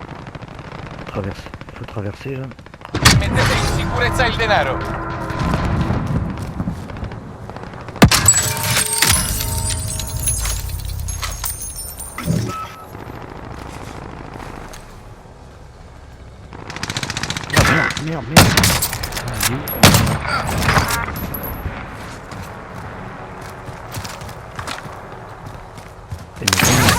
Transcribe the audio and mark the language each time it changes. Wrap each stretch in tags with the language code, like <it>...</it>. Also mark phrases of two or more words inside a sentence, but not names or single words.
<fr>Faut traverser là.</fr> <it>Mettete in sicurezza il denaro.</it> <fr>Ah merde. Ah, il est où, ça? Il est où?</fr>